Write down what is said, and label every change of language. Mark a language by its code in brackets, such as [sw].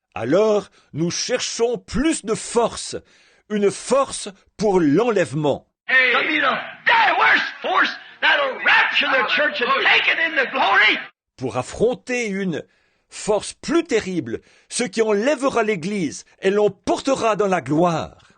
[fr] alors nous cherchons plus de force, une force pour l'enlèvement. [en] to be the very worst force that'll rapture the church and take it into glory. [fr] Pour affronter une force plus terrible, ce qui enlèvera l'Église et l'emportera dans la gloire.